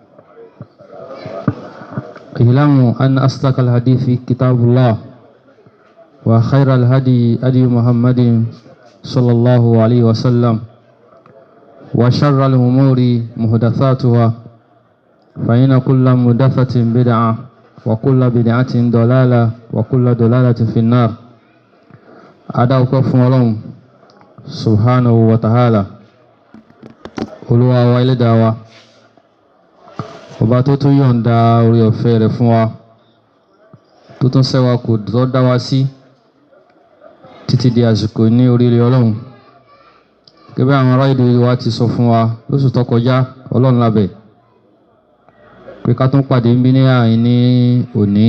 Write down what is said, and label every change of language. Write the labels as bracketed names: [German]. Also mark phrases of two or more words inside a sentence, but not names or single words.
[Arabic] اعلموا أن أصدق الحديث كتاب الله وخير الهدي هدي محمد صلى الله عليه وسلم وشر الأمور محدثاتها فإن كل محدثة بدعة وكل بدعة ضلالة وكل ضلالة في النار. أدعوكم الله سبحانه وتعالى [Yoruba] Olúwa wa Ẹlẹ́dàá wa, ọba tó tún yọ̀ǹda orí ọ̀fẹ́ rẹ̀ fún wa, tó tún ṣẹ́ wa kù tó dá wa sí títí di àsìkò ní oríire Ọlọ́run. Gẹ́gẹ́ àwọn ará ìlú wa ti sọ fún wa lóṣù tó kọjá, Ọlọ́run lábẹ́ pé ká tún pàdé ń bí ní àyín ní òní.